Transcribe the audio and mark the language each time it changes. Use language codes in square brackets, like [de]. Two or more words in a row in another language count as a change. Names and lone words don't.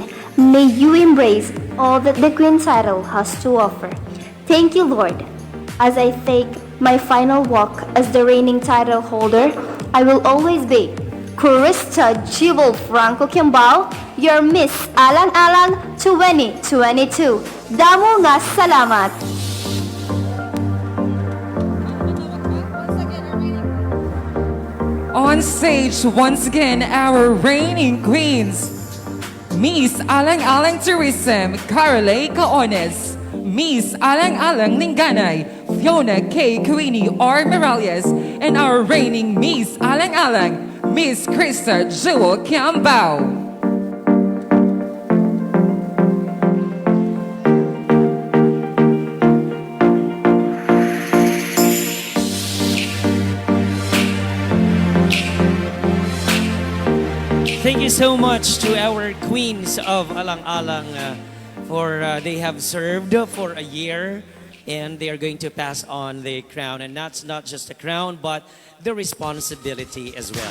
[en] May you embrace all that the Queen title has to offer. Thank you, Lord. As I take my final walk as the reigning title holder, I will always be Krista Jewel Franco Kiambao, your Miss Alang-Alang 2022. [hil] Damo nga salamat! [en] On stage, once again, our reigning queens, Miss Alang-Alang Tourism, Carole Caones, Miss Alang-Alang Linganay, Fiona K. Queenie R. Morales, and our reigning Miss Alang-Alang, Miss Krista Jewel Kiambao. Thank you so much to our queens of Alang-Alang for they have served for a year and they are going to pass on the crown, and that's not just a crown but the responsibility as well.